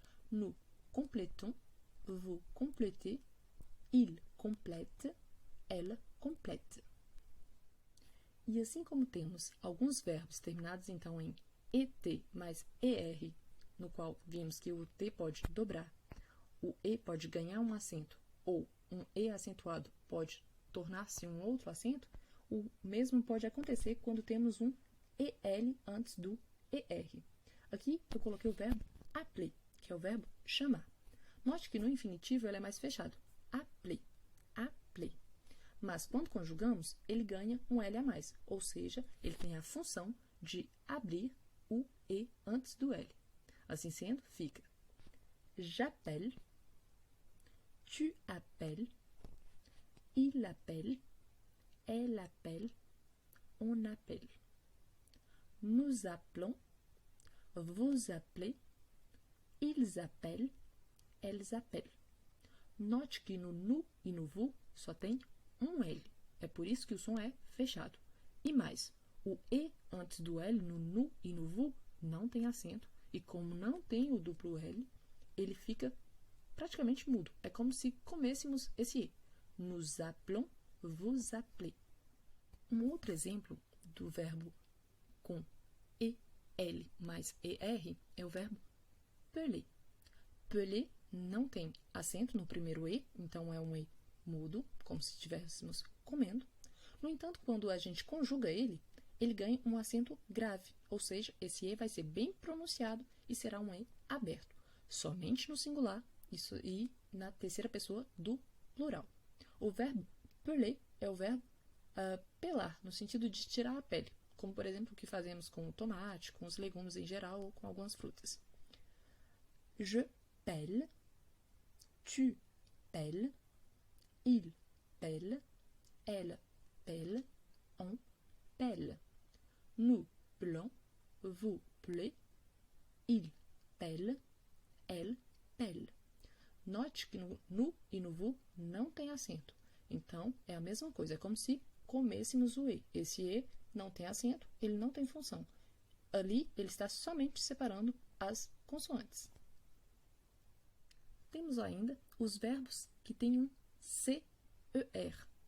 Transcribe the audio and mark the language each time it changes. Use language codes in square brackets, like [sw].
[fr] Nous complétons, vous complétez, il complète, elle complète. [pt] E assim como temos alguns verbos terminados então em ET mais ER, no qual vimos que o T pode dobrar, o E pode ganhar um acento, ou um E acentuado pode tornar-se um outro acento, o mesmo pode acontecer quando temos um EL antes do ER. Aqui eu coloquei o verbo appeler, que é o verbo chamar. Note que no infinitivo ele é mais fechado. Appeler, appeler. Mas quando conjugamos, ele ganha um L a mais, ou seja, ele tem a função de abrir o E antes do L. Assim sendo, fica [fr] j'appelle, tu appelles, il appelle, elle appelle, on appelle. Nous appelons, vous appelez, ils appellent, elles appellent. [pt] Note que no nu e no vous só tem um L. É por isso que o som é fechado. E mais, o E antes do L no nu e no vous não tem acento. E como não tem o duplo L, ele fica praticamente mudo. É como se comêssemos esse E. [fr] Nous appelons, vous appelez. [pt] Um outro exemplo do verbo com EL mais ER é o verbo peler. Peler não tem acento no primeiro E, então é um E mudo, como se estivéssemos comendo. No entanto, quando a gente conjuga ele, ele ganha um acento grave, ou seja, esse E vai ser bem pronunciado e será um E aberto, somente no singular e na terceira pessoa do plural. O verbo peler é o verbo pelar, no sentido de tirar a pele. como por exemplo o que fazemos com o tomate, com os legumes em geral ou com algumas frutas. [fr] Je pèle, tu pèles, il pèle, elle pèle, on pèle. Nous pelons, vous pelez, il pèle, elle pèle. [pt] Note que no nu e no vu não tem acento. Então, é a mesma coisa. É como se comêssemos o E. Esse E não tem acento, ele não tem função. Ali, ele está somente separando as consoantes. Temos ainda os verbos que têm um CER.